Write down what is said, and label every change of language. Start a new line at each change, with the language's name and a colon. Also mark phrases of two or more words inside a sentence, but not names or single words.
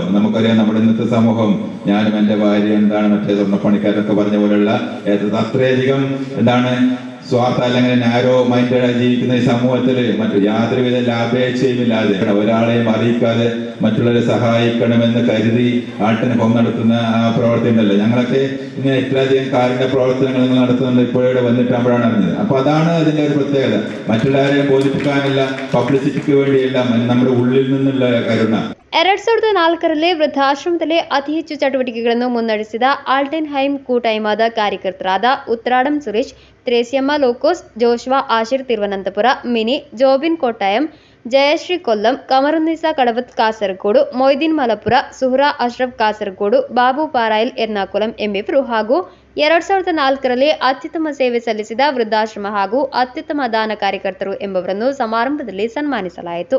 Malayalam: നമുക്കറിയാം നമ്മുടെ ഇന്നത്തെ സമൂഹം, ഞാനും എൻ്റെ ഭാര്യ എന്താണ് മറ്റേ സ്വർണ്ണപ്പണിക്കാരൊക്കെ പറഞ്ഞ പോലെയുള്ള അത്രയധികം എന്താണ് സ്വാർത്ഥ അല്ലെങ്കിൽ
English: narrow mind-ആയി
Malayalam: ജീവിക്കുന്ന ഈ സമൂഹത്തിൽ മറ്റു യാതൊരുവിധ ലാഭേച്ഛയും ഇല്ലാതെ ഒരാളെയും അറിയിക്കാതെ മറ്റുള്ളവരെ സഹായിക്കണമെന്ന് കരുതി ആൾട്ടൻ ഹോം നടത്തുന്ന ആ പ്രവർത്തി ഉണ്ടല്ലോ. ഞങ്ങളൊക്കെ ഇങ്ങനെ ഇത്രയധികം കാരുണ്യ പ്രവർത്തനങ്ങൾ നിങ്ങൾ നടത്തുന്നുണ്ട് ഇപ്പോഴിവിടെ വന്നിട്ടാകുമ്പോഴാണ് അറിഞ്ഞത്. അപ്പൊ അതാണ് അതിന്റെ ഒരു പ്രത്യേകത. മറ്റുള്ളവരെ ബോധിപ്പിക്കാനില്ല, പബ്ലിസിറ്റിക്ക് വേണ്ടിയല്ല, നമ്മുടെ ഉള്ളിൽ നിന്നുള്ള കരുണ.
Kannada: 2004ರಲ್ಲಿ ವೃದ್ಧಾಶ್ರಮದಲ್ಲಿ ಅತಿ ಹೆಚ್ಚು ಚಟುವಟಿಕೆಗಳನ್ನು ಮುನ್ನಡೆಸಿದ ಆಲ್ಟಿನ್ ಹೈಮ್ ಕೂಟೈಮಾದ ಕಾರ್ಯಕರ್ತರಾದ ಉತ್ರಾಡಂ ಸುರೇಶ್, ತ್ರೇಸಿಯಮ್ಮ ಲೋಕೋಸ್, ಜೋಶ್ವಾ ಆಶಿರ್ ತಿರುವನಂತಪುರ, ಮಿನಿ, ಜೋಬಿನ್ ಕೋಟ್ಟಾಯಂ, ಜಯಶ್ರೀ ಕೊಲ್ಲಂ, ಕಮರುನ್ನಿಸಾ ಕಡವತ್ ಕಾಸರಗೋಡು, ಮೊಯ್ದೀನ್ ಮಲಪುರ, ಸುಹ್ರಾ ಅಶ್ರಫ್ ಕಾಸರಗೋಡು, ಬಾಬು ಪಾರಾಯಿಲ್ ಎರ್ನಾಕುಲಂ ಎಂಬಿಬ್ಬರು ಹಾಗೂ 2004ರಲ್ಲಿ ಅತ್ಯುತ್ತಮ ಸೇವೆ ಸಲ್ಲಿಸಿದ ವೃದ್ಧಾಶ್ರಮ ಹಾಗೂ ಅತ್ಯುತ್ತಮ ದಾನ ಕಾರ್ಯಕರ್ತರು ಎಂಬವರನ್ನು ಸಮಾರಂಭದಲ್ಲಿ ಸನ್ಮಾನಿಸಲಾಯಿತು.